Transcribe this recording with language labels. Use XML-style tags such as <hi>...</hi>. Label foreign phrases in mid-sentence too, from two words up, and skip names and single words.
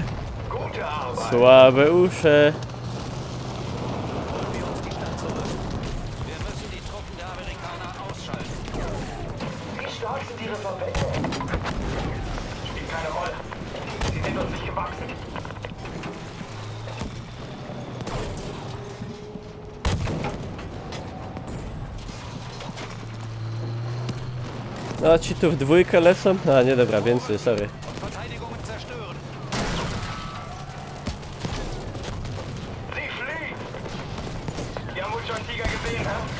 <de>Gute Arbeit.</de> <pl>Słabe usze.</pl> <de>Holen wir uns die Stadt zurück. Wir müssen die Truppen der Amerikaner ausschalten. Wie stark sind Ihre Verbände? Spielt keine Rolle. Sie sind uns nicht gewachsen.</de> <pl>No ci tu w dwójkę lecą? A nie dobra, więcej, sorry.</pl> <de>Verteidigungen zerstören. Sie fliehen! Die haben wohl schon Tiger gesehen, hä?</de>